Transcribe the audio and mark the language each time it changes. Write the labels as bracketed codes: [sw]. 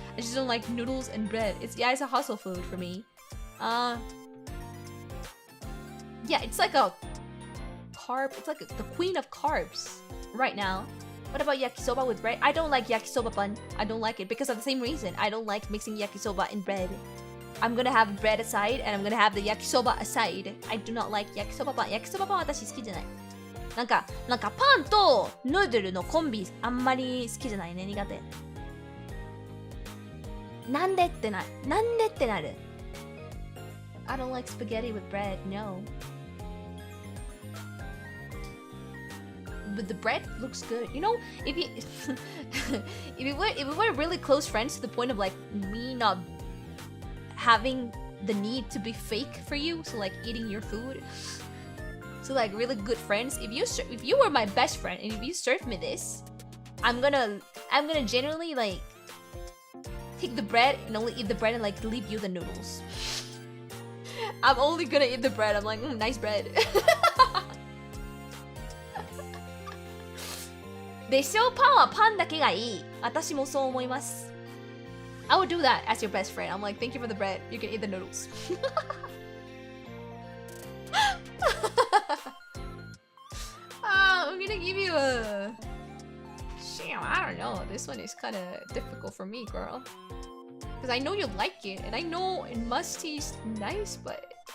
[en] I just don't like noodles and bread. It's a hustle food for me. Yeah, it's like a carb. It's like the queen of carbs right now. What about yakisoba with bread? I don't like yakisoba pan. I don't like it because of the same reason. I don't like mixing yakisoba and bread. I'm gonna have bread aside and I'm gonna have the yakisoba aside. I do not like yakisoba pan. [ja] Yakisoba pan 私好きじゃない。なんかパンとヌードルのコンビあんまり好きじゃないね。苦手。なんでってなる。 [en] I don't like spaghetti with bread, no. But the bread looks good. You know, if you if we were really close friends to the point of like me not having the need to be fake for you, so like eating your food. So like really good friends. If you were my best friend and if you served me this, I'm gonna genuinely like take the bread and only eat the bread and like leave you the noodles. I'm only gonna eat the bread. I'm like, nice bread. [ja] でしょ、パンはパンだけがいい。私もそう思います。 [en] I would do that as your best friend. I'm like, thank you for the bread. You can eat the noodles. I'm gonna give you a... Damn, I don't know. This one is kind of difficult for me, girl. Because I know you like it, and I know it must taste nice, but...